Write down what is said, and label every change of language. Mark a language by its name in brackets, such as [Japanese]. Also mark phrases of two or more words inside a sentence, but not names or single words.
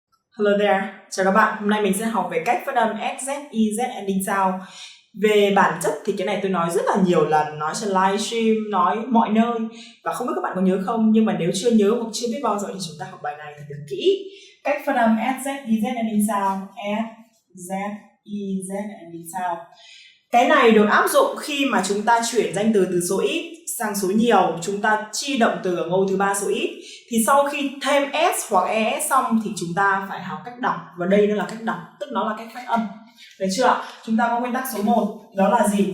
[English] Hello there, [Vietnamese] chào các bạn. Hôm nay mình sẽ học về cách phát âm S, Z, I, Z [English] ending sound. [Vietnamese] Về bản chất thì cái này tôi nói rất là nhiều lần, nói trên livestream, nói mọi nơi. Và không biết các bạn có nhớ không, nhưng mà nếu chưa nhớ hoặc chưa biết bao giờ thì chúng ta học bài này thật kỹ. Cách phát âm S, Z, I, Z [English] ending sound. [Vietnamese] S, Z, I, Z [English] ending sound. [Vietnamese] Cái này được áp dụng khi mà chúng ta chuyển danh từ số ít sang số nhiều, chúng ta chi động từ ở ngôi thứ ba số ít. Thì sau khi thêm S hoặc ES xong thì chúng ta phải học cách đọc. Và đây nó là cách đọc, tức nó là cách phát âm. Được chưa? Chúng ta có nguyên tắc số 1, đó là gì?